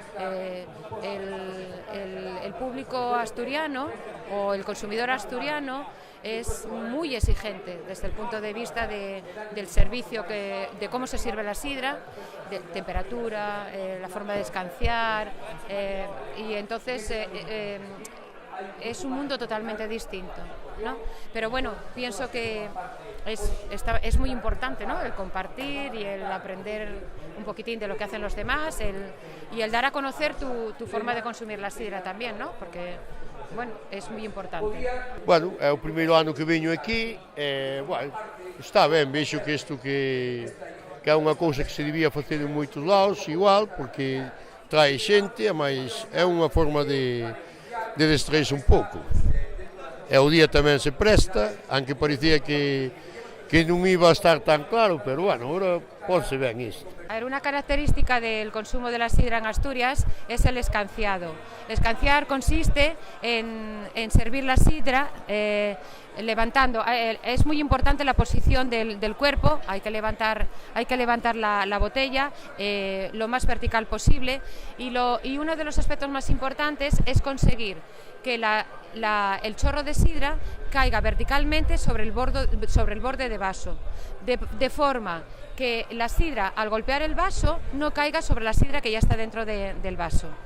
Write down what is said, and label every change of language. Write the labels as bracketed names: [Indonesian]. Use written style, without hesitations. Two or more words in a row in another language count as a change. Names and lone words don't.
[Spanish] El público asturiano o el consumidor asturiano es muy exigente desde el punto de vista del servicio, de cómo se sirve la sidra, de temperatura, la forma de escanciar, y entonces es un mundo totalmente distinto, ¿no? Pero bueno, pienso que es muy importante, ¿no? El compartir y el aprender un poquitín de lo que hacen los demás, y el dar a conocer tu forma de consumir la sidra también, ¿no? Porque bueno, [Galician] es moi importante. Bueno, é o primeiro ano que veño aquí, bueno, está ben, vexo que isto que é unha cousa que se debía facer en moitos lados, igual, porque trae xente, mas é unha forma de distraerse un pouco. E o día tamén se presta, aunque parecía que non iba a estar tan claro, pero bueno, ahora ponse ben isto. [Spanish] A ver, una característica del consumo de la sidra en Asturias es el escanciado. Escanciar consiste en servir la sidra levantando. Es muy importante la posición del cuerpo, hay que levantar la botella lo más vertical posible, y uno de los aspectos más importantes es conseguir que el chorro de sidra caiga verticalmente sobre el borde de vaso, de forma que la sidra, al golpear el vaso, no caiga sobre la sidra que ya está dentro del vaso.